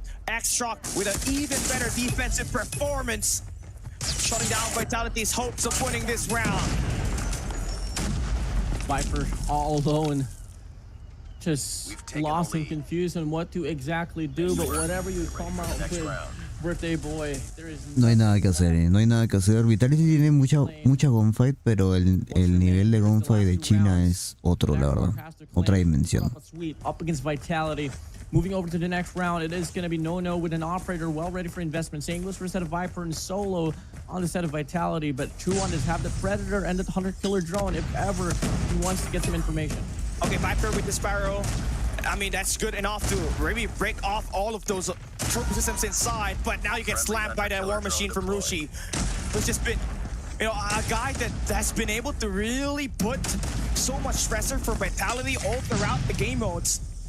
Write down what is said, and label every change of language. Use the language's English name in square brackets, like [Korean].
[English] X-Rock with an even better defensive performance, shutting down Vitality's hopes of winning this round. Viper all alone. Just lost and confused on what to exactly do, but whatever you come out with, birthday boy, there is [Spanish] no hay nada que hacer, no hay nada que hacer. Vitality tiene mucha gunfight, pero el nivel de gunfight de China es otro, la verdad, otra dimensión. [English] Up against Vitality. Moving over to the next round, it is going to be No with an operator well ready for investment. St. Louis for a set of Viper and Solo on the set of Vitality, but Chuan does have the Predator and the Hunter Killer drone if ever he wants to get some information. Okay, Viper with the Sparrow. I mean, that's good enough to maybe break off all of those troop systems inside, but now you get slammed by that War Machine from Rushi, who's just been, you know, a guy that has been able to really put so much stressor for Vitality all throughout the game modes.